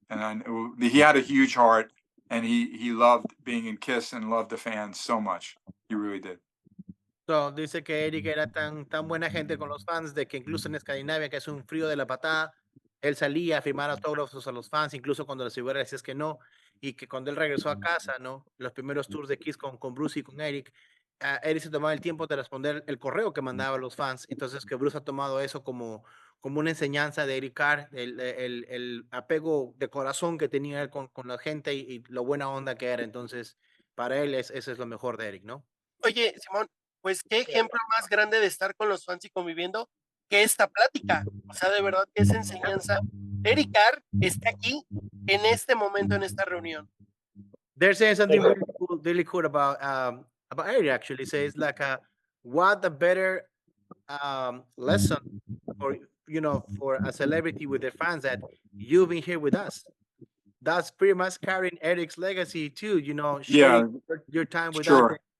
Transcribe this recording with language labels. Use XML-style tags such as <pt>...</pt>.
<en>And he had a huge heart, and he loved being in Kiss and loved the fans so much. He really did.</en> <es>So, dice que Eric era tan buena gente con los fans de que incluso en Escandinavia, que es un frío de la patada, él salía a firmar autógrafos a los fans, incluso cuando los figuras decías que no, y que cuando él regresó a casa, ¿no? Los primeros tours de Kiss con Bruce y con Eric, Eric se tomaba el tiempo de responder el correo que mandaba a los fans, entonces que Bruce ha tomado eso como una enseñanza de Eric Carr, el apego de corazón que tenía él con la gente y lo buena onda que era, entonces para él eso es lo mejor de Eric, ¿no? Oye, Simón, pues qué ejemplo más grande de estar con los fans y conviviendo que esta plática, o sea, de verdad que esa enseñanza, Erikar está aquí en este momento, en esta reunión.</es> <en>They're saying something really cool about Eric. Actually, says like, what a better lesson for for a celebrity with their fans that you've been here with us. That's pretty much carrying Eric's legacy too. Sharing your time with us.</en>